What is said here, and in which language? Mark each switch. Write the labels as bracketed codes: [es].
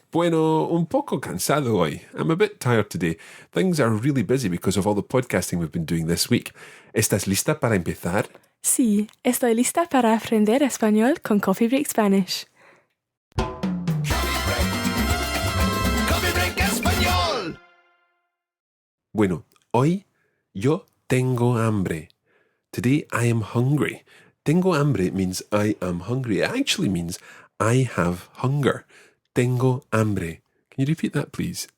[es] Bueno, un poco cansado hoy. [en] I'm a bit tired today. Things are really busy because of all the podcasting we've been doing this week. [es] ¿Estás lista para empezar? Sí, estoy lista para aprender español con Coffee Break Spanish. Coffee Break Español. Bueno, hoy yo tengo hambre. [en] Today I am hungry. [es] Tengo hambre [en] means I am hungry. It actually means I have hunger. [es] Tengo hambre. [en] Can you repeat that, please?